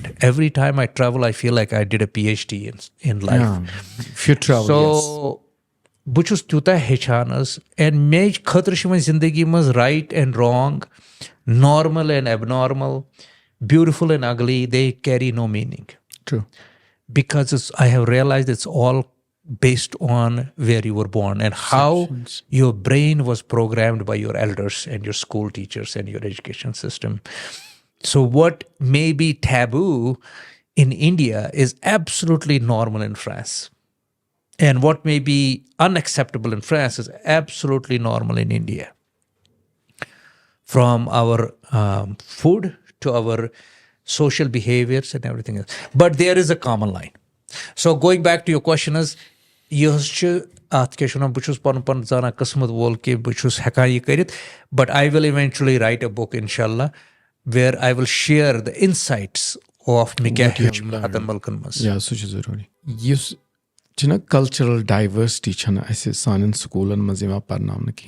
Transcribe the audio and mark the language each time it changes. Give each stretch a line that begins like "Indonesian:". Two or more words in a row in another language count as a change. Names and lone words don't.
English: Every time I travel, I feel like I did a PhD in life. Yeah, if you travel, So,
Kashmiri: بہٕ چھُس تیوٗتاہ ہیٚچھان حظ,
English: اینڈ
Kashmiri: مے خٲطرٕ چھِ وۄنۍ زندگی منٛز
English: right and wrong, normal and abnormal, beautiful and ugly, they carry no meaning. True. Because I have realized it's all based on where you were born and how your brain was programmed by your elders and your school teachers and your education system. So what may be taboo in India is absolutely normal in France. And what may be unacceptable in France is absolutely normal in India. From our food to our social behaviors and everything else. But there is a common line. So going back to your question is,
Kashmiri: یہِ حظ چھِ اَتھ کیٛاہ چھِ وَنان, بہٕ چھُس پَنُن پان زانان قٕسمت وول کہِ بہٕ چھُس ہٮ۪کان یہِ کٔرِتھ,
English: but I will eventually write a book
Arabic: اِنشاء اللہ
English: where I will share the insights of
Kashmiri: مےٚ کیٛاہ ہیوٚچھ ہَتَن مُلکَن منٛز. یا سُہ چھُ ضروٗری. یُس چھِنہ
English: cultural diversity
Kashmiri: چھَنہٕ اَسہِ سانٮ۪ن سکوٗلَن منٛز یِوان پَرناونہٕ کِہیٖنۍ.